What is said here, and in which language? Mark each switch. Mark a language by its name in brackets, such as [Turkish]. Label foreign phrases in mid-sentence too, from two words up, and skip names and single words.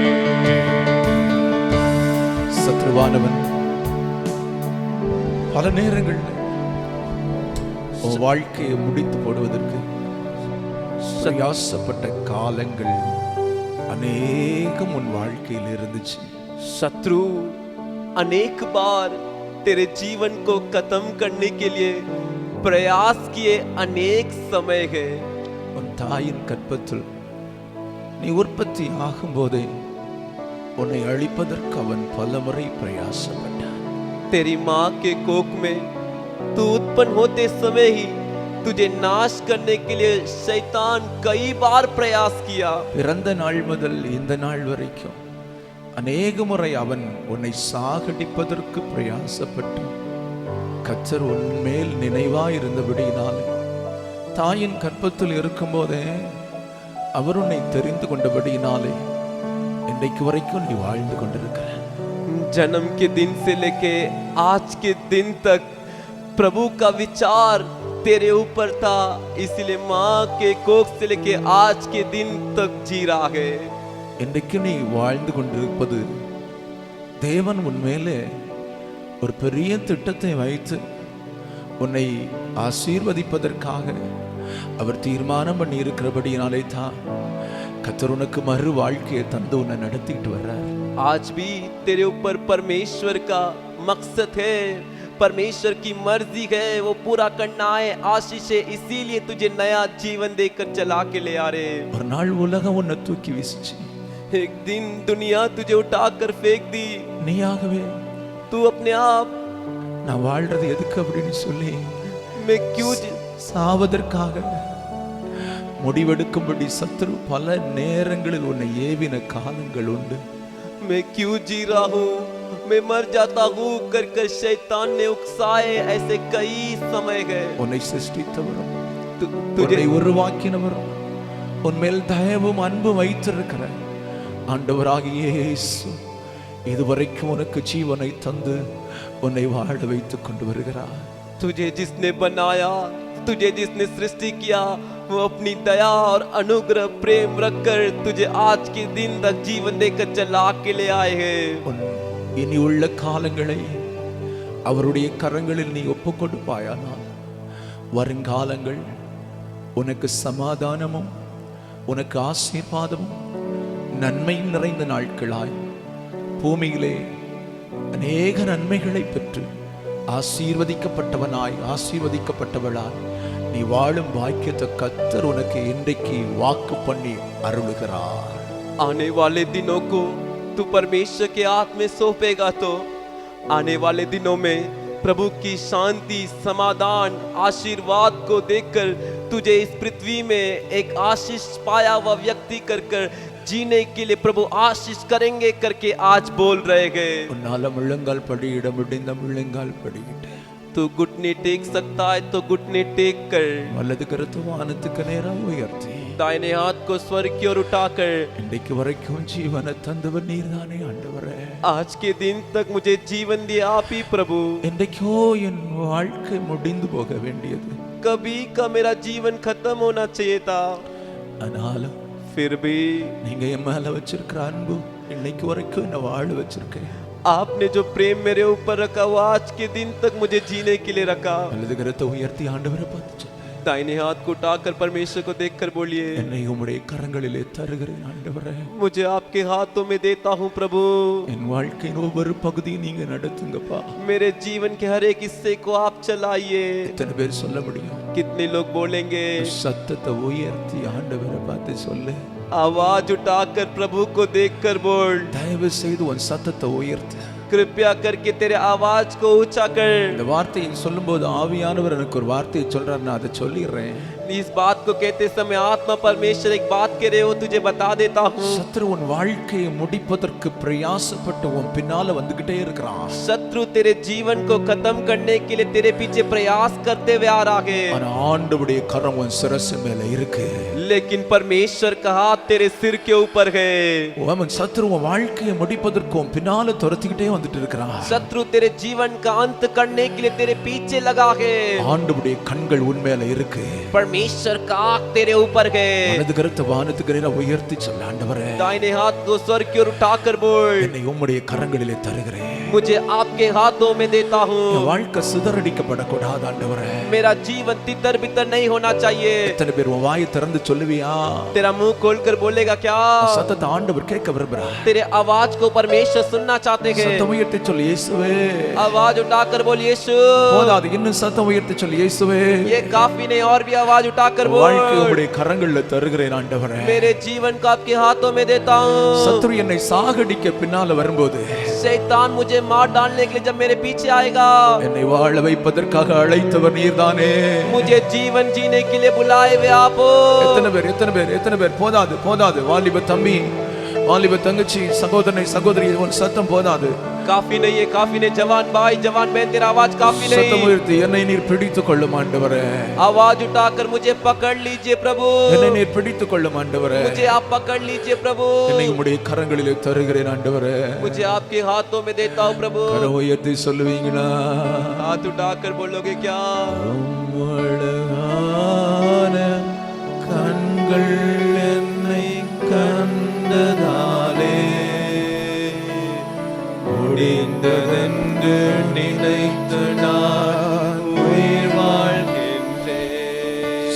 [Tamil] சத்ருவானவன் பல நேரங்கள்ல உன் வாழ்க்கையை முடித்து போடுவதற்கு பிரயாசப்பட்ட காலங்கள் அநேகம் உன் வாழ்க்கையில் இருந்துச்சு. [Hindi] शत्रु अनेक बार तेरे जीवन को खत्म करने के लिए प्रयास किए, अनेक समय है। [Tamil] உன் தாயின் கற்பத்தில் நீ உற்பத்தி ஆகும் போதே உன்னை அழிப்பதற்கு அவன் பலமுறை பிரயாசப்பட்டான். [Hindi] तेरी माँ के कोख में तू उत्पन्न होते समय ही तुझे नाश करने के लिए शैतान कई बार प्रयास किया. [Tamil] பிறந்த நாள் முதல் இந்த நாள் வரைக்கும் அநேக முறை அவன் உன்னை சாகடிப்பதற்கு பிரயாசப்பட்டு கர்த்தர் உன்மேல் நினைவாயிருந்தபடியினாலே தாயின் கற்பத்தில் இருக்கும் போதே அவர் உன்னை தெரிந்து கொண்டபடியினாலே இன்றைக்கு வரைக்கும் நீ வாழ்ந்து கொண்டிருக்கிற. [Hindi] जन्म के दिन से लेके आज के दिन तक प्रभु का विचार तेरे ऊपर था, इसलिए माँ के कोख से लेके आज के दिन तक जी रहा है. [Tamil] இன்றைக்கு நீ வாழ்ந்து கொண்டிருப்பது தேவன் உன்மேலே ஒரு பெரிய திட்டத்தை வைத்து உன்னை ஆசீர்வதிப்பதற்காக அவர் தீர்மானம் பண்ணி இருக்கிறபடியினாலே தான் கர்த்தர் உனக்கு மறு வாழ்க்கையை தந்து உன்னை நடத்திட்டு வர்றார். [Hindi] आज भी तेरे ऊपर परमेश्वर का मकसद है, परमेश्वर की मर्जी है वो पूरा करना है आशीष है, इसीलिए तुझे नया जीवन देकर चला के ले आ रहे। [Tamil] ஒரு நாள் உலகம் உன்னை தூக்கி வீசிச்சு, [Hindi] एक दिन दुनिया तुझे उठाकर फेंक दी, [Tamil] நீயாகவே [Hindi] तू अपने आप [Tamil] நான் வாழ்றது எதுக்கு அப்படின்னு சொல்லி [Hindi] मैं क्यों [Tamil] சாவதற்காக முடிவெடுக்கும்படி சத்துரு பல நேரங்களில் உன்னை ஏவின காலங்கள் உண்டு। [Hindi] मैं क्यों जी रहा हूँ, मैं मर जाता हूँ कर कर शैतान ने उकसाए, ऐसे कई समय गए। [Tamil] உன்னை சிருஷ்டித்தவரும் [Hindi] तुझे [Tamil] உன்னை உருவாக்கினவரும் உன்மேல் தயவும் அன்பும் வைத்திருக்கிற ஆண்டவராகிய இயேசு இதுவரைக்கும் உனக்கு ஜீவனை தந்து உன்னை வாழ வைத்துக் கொண்டு வருகிறார்। [Hindi] तुझे जिसने बनाया, तुझे जिसने सृष्टि किया, वो अपनी दया और अनुग्रह प्रेम रखकर तुझे आज के दिन तक जीवन देकर चला के ले आए हैं। [Tamil] உன் இனி உள்ள காலங்களை அவருடைய கரங்களில் நீ ஒப்புக் கொடுப்பாயானால் வருங்காலங்கள் உனக்கு சமாதானமும் உனக்கு ஆசீர்வாதமும் நன்மையும் நிறைந்த நாட்களாய் பூமியிலே அநேக நன்மைகளை பெற்று ஆசீர்வதிக்கப்பட்டவனாய் ஆசீர்வதிக்கப்பட்டவளாய் நீ வாழும் பாக்கியத்தை கர்த்தர் உனக்கு இன்றைக்கு வாக்கு பண்ணி அருளுகிறார்। [Hindi] आने वाले दिनों को तू परमेश्वर के हाथ में सौंपेगा तो आने वाले दिनों में प्रभु की शांति समाधान आशीर्वाद को देखकर तुझे इस पृथ्वी में एक आशीष पाया हुआ व्यक्ति कर कर जीने के लिए प्रभु आशीष करेंगे करके आज बोल रहे गए। [Tamil] உன்னால முழங்கால் படியிட முடிந்த முழங்கால் படியிட்டு [Hindi] तू घुटने टेक सकता है तो घुटने टेक कर, [Tamil] வலது கரத்தை வானத்துக்கு நேரா உயர்த்தி [Hindi] दाहिने हाथ को स्वर्ग की ओर उठाकर [Tamil] இன்றைக்கு வரைக்கும் ஜீவனை தந்தவர் நீர்தானே ஆண்டவரே। [Hindi] आज के दिन तक मुझे जीवन दिया आप ही प्रभु। [Tamil] இன்றைக்கோ என் வாழ்க்கை முடிந்து போக வேண்டியது, [Hindi] कभी का मेरा जीवन खत्म होना चाहिए था, [Tamil] ஆனாலும் [Hindi] फिर भी [Tamil] நீங்க என் மேல வச்சிருக்கிற அன்பு இன்னைக்கு வரைக்கும் என்ன வாழ வச்சிருக்கேன்। [Hindi] आपने जो प्रेम मेरे ऊपर रखा वो आज के दिन तक मुझे जीने के लिए रखा। [Tamil] வலது கரத்தை உயர்த்தி ஆண்டவரை பார்த்து சொல்லு, [Hindi] दाहिने हाथ को उठाकर परमेश्वर को देखकर बोलिए, [Tamil] என்னை உம்முடைய கரங்களிலே தருகிறேன் ஆண்டவரே। [Hindi] मुझे आपके हाथों में देता हूँ प्रभु। [Tamil] என் வாழ்க்கையின் ஒவ்வொரு பகுதியும் நீங்க நடத்துங்கப்பா। [Hindi] मेरे जीवन के हर एक हिस्से को आप चलाइए। [Tamil] எத்தனை பேர் சொல்ல முடியும்? [Hindi] कितने लोग बोलेंगे? [Tamil] சத்தத்தை உயர்த்தி ஆண்டவரை பார்த்து சொல்லு, [Hindi] आवाज उठाकर प्रभु को देखकर बोल, [Tamil] தயவு செய்து உன் சத்தத்தை உயர்த்து। [Hindi] कृपया करके तेरे आवाज को ऊंचा कर। [Tamil] இந்த வார்த்தையை சொல்லும்போது ஆவியானவர் எனக்கு ஒரு வார்த்தையை சொல்றாரு, நான் அதை சொல்லிடுறேன்। [Hindi] इस बात को कहते समय आत्मा परमेश्वर एक बात कह रहे हो, तुझे बता देता हूँ। [Tamil] சத்ரு உன் வாழ்க்கையை முடிப்பதற்கு பிரயாசப்பட்டு உன் பின்னால வந்துகிட்டே இருக்கிறான்। [Hindi] शत्रु तेरे जीवन को खत्म करने के लिए तेरे पीछे प्रयास करते हुए आ रहा है, [Tamil] ஆனா ஆண்டவருடைய கரம் உன் சிரசு மேல இருக்கு। [Hindi] लेकिन परमेश्वर का हाथ तेरे सिर के ऊपर है। [Tamil] அவன் சத்ரு உன் வாழ்க்கையை முடிப்பதற்கு உன் பின்னால துரத்திக்கிட்டே வந்துட்டு இருக்கிறான்। [Hindi] शत्रु तेरे जीवन का अंत करने के लिए तेरे पीछे लगा है। [Tamil] ஆண்டவருடைய கண்கள் உன் மேல இருக்கு। [Hindi] परमेश्वर का आँख तेरे ऊपर है। [Tamil] வலது கரத்தை வானத்துக்கு நேரா உயர்த்தி சொல்ல, ஆண்டவரே [Hindi] दाहिने हाथ को स्वर्ग की ओर उठाकर बोल, [Tamil] என்னை உம்முடைய கரங்களிலே தருகிறேன்। [Hindi] मुझे आपके हाथों में देता हूँ। [Tamil] என் வாழ்க்கை சிதறடிக்கப்படக்கூடாது ஆண்டவரே। [Hindi] मेरा जीवन तितर बितर नहीं होना चाहिए। [Tamil] எத்தனை பேர் உன் வாயை திறந்து சொல்லுவியா? [Hindi] तेरा मुंह खोलकर बोलेगा क्या? [Tamil] சத்தத்தை ஆண்டவர் கேட்க விரும்புறார்। [Hindi] तेरे आवाज को परमेश्वर सुनना चाहते हैं। [Tamil] சத்தம் உயர்த்தி சொல்லு, இயேசுவே। [Hindi] आवाज उठाकर बोल, यीशु। [Tamil] போதாது, இன்னும் சத்தம் உயர்த்தி சொல்லு, இயேசுவே। [Hindi] ये काफी नहीं, और भी आवाज उठाकर [Tamil] வாழ்க்கை [Hindi] बोल, [Tamil] உம்முடைய கரங்களில் தருகிறேன் ஆண்டவரே। [Hindi] मेरे जीवन को आपके हाथों में देता हूँ। [Tamil] சத்துரு என்னை சாகடிக்க பின்னால வரும்போது [Hindi] शैतान मुझे मार डालने के लिए जब मेरे पीछे आएगा, [Tamil] என்னை வாழ வைப்பதற்காக அழைத்தவர் நீர்தானே। [Hindi] मुझे जीवन जीने के लिए बुलाए हुए आप हो। [Tamil] எத்தனை பேர் போதாது போதாது, வாலிப தம்பி வாலிப தங்கச்சி சகோதரனை சகோதரி உன் சத்தம் போதாது, [Hindi] काफी नहीं है, काफी नहीं, जवान भाई जवान बहन तेरा आवाज काफी [Tamil] சத்தம் [Hindi] नहीं। [Tamil] உயர்த்தி என்னை நீர் பிடித்துக் கொள்ளும் ஆண்டவரே। [Hindi] आवाज उठाकर मुझे पकड़ लीजिए प्रभु, [Tamil] என்னை நீர் பிடித்துக் கொள்ளும் ஆண்டவரே। [Hindi] मुझे आप पकड़ लीजिए प्रभु, [Tamil] என்னை உம்முடைய கரங்களிலே தருகிறேன் ஆண்டவரே। [Hindi] मुझे आपके हाथों में देता हूँ प्रभु। [Tamil] கரம் உயர்த்தி சொல்லுவீங்களா? [Hindi] हाथ उठाकर बोलोगे क्या? [Tamil] உம்மழகான கண்கள் என்னை கண்டதாலே முடிந்ததென்று நினைத்து நான் உயிர் வாழ்கின்றேன்।